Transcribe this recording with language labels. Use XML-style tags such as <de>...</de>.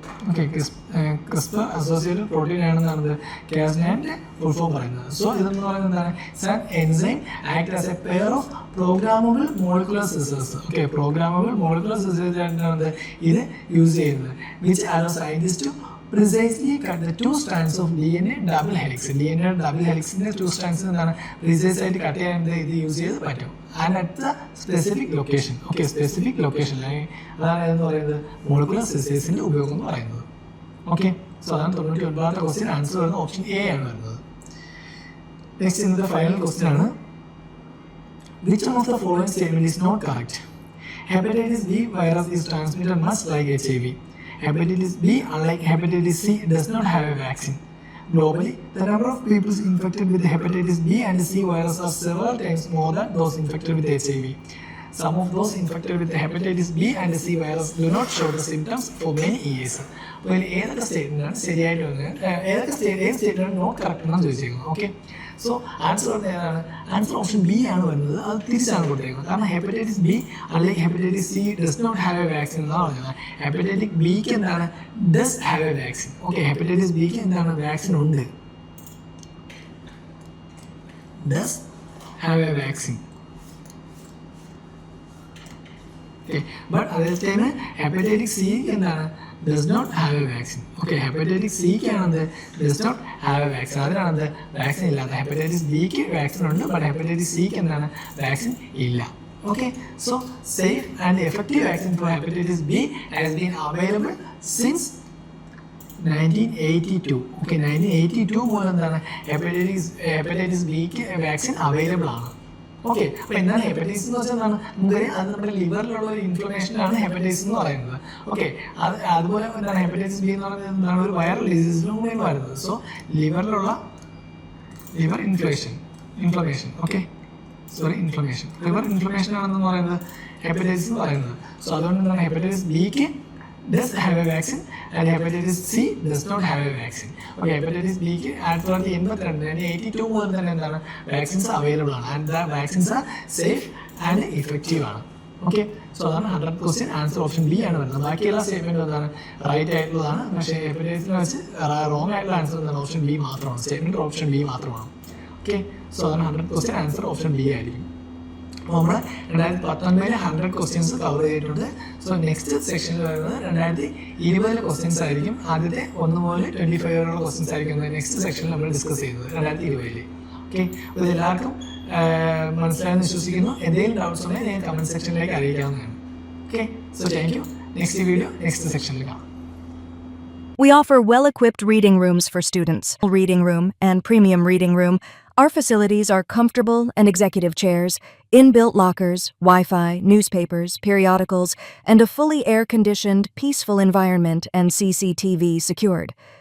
<ml>Okay, CRISPR associated protein ആണെന്നാണ് Cas9ന്റെ full form പറയുന്നത്.</ml> <en>so</en> <ml>ഇതെന്ന് പറയുന്നത് എന്താണ്,</ml> <en>It's an enzyme act as a pair of programmable molecular scissors.</en> <ml>Okay, programmable molecular scissors ആയിട്ടാണ് ഇത് use ചെയ്യുന്നത്.</ml> <en>Which allow scientist to precisely cut the 2 strands of DNA double helix.</en> <ml>DNA double helixന്റെ 2 strands എന്താണ് precise ആയിട്ട് cut ചെയ്യാൻ ഇത് use ചെയ്ത് പറ്റും.</ml> <en>And at the specific location.</en> <ml>Okay, specific location അതാണ് എന്ന് പറയുന്നത് മോളിക്കുലർ സിസേഴ്സിന്റെ ഉപയോഗം എന്ന് പറയുന്നത്. ഓക്കെ, സോ അതാണ് 99ാമത്തെ ക്വസ്റ്റ്യൻ. ആൻസർ വരുന്നത് ഓപ്ഷൻ എ ആണ് വരുന്നത്. നെക്സ്റ്റ് ഇന്നത്തെ ഫൈനൽ ക്വസ്റ്റ്യൻ ആണ്,</ml> <en>which one of the following statement is not correct? Hepatitis B virus is transmitted much like HIV. Hepatitis B, unlike hepatitis C, does not have a vaccine. Globally, the number of people infected with hepatitis B and C virus are several times more than those infected with HIV. Some of those infected with hepatitis B and C virus do not show the symptoms for many years.</en> <ml>അപ്പോൾ ഏതൊക്കെ സ്റ്റേറ്റ്മെൻ്റാണ് ശരിയായിട്ട് വന്നത്, ഏതൊക്കെ statement not correct എന്നാണ് ചോദിച്ചേക്കുന്നത്. Okay, so answer വരുന്നത് ഏതാണ്, answer option B ആണ് വരുന്നത്. അത് തിരിച്ചാണ് കൊടുത്തേക്കുന്നത്. കാരണം ഹെപ്പറ്റൈറ്റിസ് ബി അല്ലെങ്കിൽ hepatitis C</ml> <en>does not have a vaccine</en> <ml>എന്നാണ് പറഞ്ഞത്. ഹെപ്പറ്റൈറ്റിക് ബിക്ക് എന്താണ്</ml> <en>Does have a vaccine.</en> <ml>Okay, hepatitis ബിക്ക് എന്താണ് വാക്സിൻ ഉണ്ട്, does have A vaccine. Okay. But അതേ ടൈം ഹെപ്പറ്റൈറ്റിസ് സി എന്താണ്,</ml> <en>Does not have a vaccine.</en> <ml>Okay, hepatitis സിക്കാണത്</ml> <en>does not have a vaccine,</en> <ml>അതിനാണത് vaccine ഇല്ലാത്ത. ഹെപ്പറ്റൈറ്റിസ് ബിക്ക് വാക്സിൻ ഉണ്ട്, but hepatitis സിക്ക് എന്താണ് വാക്സിൻ ഇല്ല.</ml> <en>Okay, so safe and effective vaccine for hepatitis B has been available since 1982.</en> <ml>Okay, 1982 മുതൽ എന്താണ് hepatitis ബിക്ക് vaccine available ആണ്. ഓക്കെ, അപ്പോൾ എന്താണ് ഹെപ്പറ്റൈറ്റിസ് എന്ന് വെച്ചാൽ എന്താണ്, നമുക്കറിയാം അത് നമ്മുടെ ലിവറിലുള്ള ഒരു ഇൻഫ്ലമേഷനാണ് ഹെപ്പറ്റൈറ്റിസ് എന്ന് പറയുന്നത്. ഓക്കെ, അതുപോലെ എന്താണ് ഹെപ്പറ്റൈറ്റിസ് ബി എന്ന് പറയുന്നത് എന്താണ് ഒരു വൈറൽ ഡിസീസിലും കൂടിയാണ് വരുന്നത്. So ലിവറിലുള്ള liver inflammation okay inflammation liver inflammation ആണെന്ന് പറയുന്നത് ഹെപ്പറ്റൈറ്റിസ് എന്ന് പറയുന്നത്. സോ അതുകൊണ്ട് എന്താണ് ഹെപ്പറ്റൈറ്റിസ് ബിക്ക്</ml> <en>does have a vaccine and hepatitis C does not have a vaccine.</en> <ml>Okay, hepatitis B ക്ക് 1982 മുതൽ തന്നെ എന്താണ് വാക്സിൻസ് അവൈലബിൾ ആണ്,</ml> <en>and the vaccines are safe and effective</en> <ml>ആണ്. ഓക്കെ, സോ അതാണ് 100 ക്വസ്റ്റ്യൻ ആൻസർ ഓപ്ഷൻ ബി ആണ് വരുന്നത്. ബാക്കിയെല്ലാ സ്റ്റേറ്റ്മെൻറ്റും എന്താണ് റൈറ്റ് ആയിട്ടുള്ളതാണ്, പക്ഷേ ഹെപ്പറ്റൈറ്റിസിനെ വെച്ച് റോങ് ആയിട്ടുള്ള ആൻസർ എന്താണ് ഓപ്ഷൻ ബി മാത്രമാണ്, സ്റ്റേറ്റ്മെൻറ്റ് ഓപ്ഷൻ ബി മാത്രമാണ്. ഓക്കെ, സോ അതാണ് 100 ക്വസ്റ്റ്യൻ ആൻസർ ഓപ്ഷൻ ബി ആയിരിക്കും. അപ്പോൾ നമ്മൾ 2019 100 ക്വസ്റ്റ്യൻസ് കവർ ചെയ്തിട്ടുണ്ട്. സോ നെക്സ്റ്റ് സെക്ഷനിൽ വരുന്നത് 2020 ക്വസ്റ്റ്യൻസ് ആയിരിക്കും. ആദ്യത്തെ 1 മുതൽ 25 വരെയുള്ള ക്വസ്റ്റ്യൻസ് ആയിരിക്കും നെക്സ്റ്റ് സെക്ഷനിൽ നമ്മൾ ഡിസ്കസ് ചെയ്യുന്നത് 2020. ഓക്കെ, അപ്പോൾ ഇതെല്ലാവർക്കും മനസ്സിലായെന്ന് വിശ്വസിക്കുന്നു. എന്തെങ്കിലും ഡൗട്ട്സ് ഉണ്ടെങ്കിൽ ഞാൻ കമൻറ്റ് സെക്ഷനിലേക്ക് അറിയിക്കാവുന്നതാണ്. Okay, so thank you. Next video next സെക്ഷനിൽ കാണാം.</ml> <en>We offer well-equipped reading rooms for students. Reading room and premium reading room. Our facilities are comfortable and executive chairs, inbuilt lockers, Wi-Fi, newspapers, periodicals, and a fully air-conditioned, peaceful environment and CCTV secured.</en>